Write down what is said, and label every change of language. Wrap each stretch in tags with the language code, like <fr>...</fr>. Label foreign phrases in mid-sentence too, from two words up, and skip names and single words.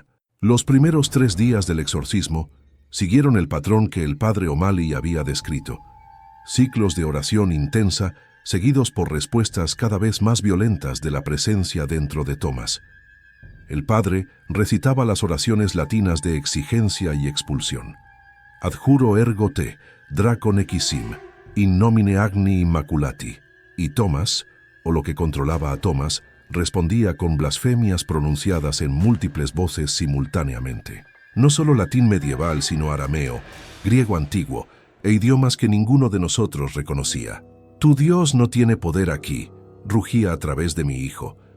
<es>Los primeros 3 días del exorcismo siguieron el patrón que el padre O'Malley había descrito. Ciclos de oración intensa seguidos por respuestas cada vez más violentas de la presencia dentro de Thomas. El padre recitaba las oraciones latinas de exigencia y expulsión.</es> <la>Adjuro ergo te, draco nequisim, in nomine agni immaculati.</la> <es>Y Thomas, o lo que controlaba a Thomas, respondía con blasfemias pronunciadas en múltiples voces simultáneamente. No solo latín medieval, sino arameo, griego antiguo e idiomas que ninguno de nosotros reconocía. Tu Dios no tiene poder aquí, rugía a través de mi hijo.</es>